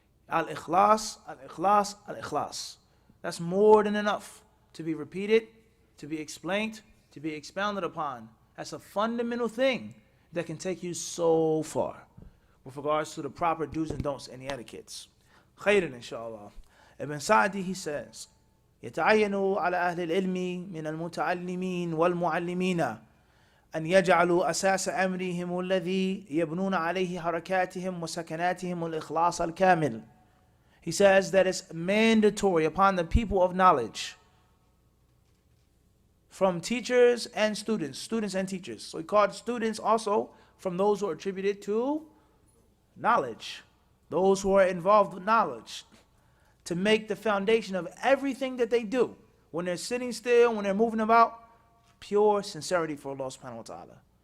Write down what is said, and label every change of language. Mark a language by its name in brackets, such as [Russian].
[English] Al-ikhlas, al-ikhlas, al-ikhlas. That's more than enough to be repeated, to be explained, to be expounded upon. That's a fundamental thing that can take you so far with regards to the proper do's and don'ts and the etiquettes. [Arabic] Khairan, inshallah. [English] Ibn Sa'di, he says, [Arabic] يتعين على أهل العلم من المتعلمين والمعلمين أن يجعلوا أساس أمرهم الذي يبنون عليه حركاتهم وسكناتهم الإخلاص الكامل. [English] He says that it's mandatory upon the people of knowledge, from teachers and students and teachers. So he called students also from those who are attributed to knowledge, those who are involved with knowledge, to make the foundation of everything that they do, when they're sitting still, when they're moving about, pure sincerity for Allah subhanahu wa ta'ala.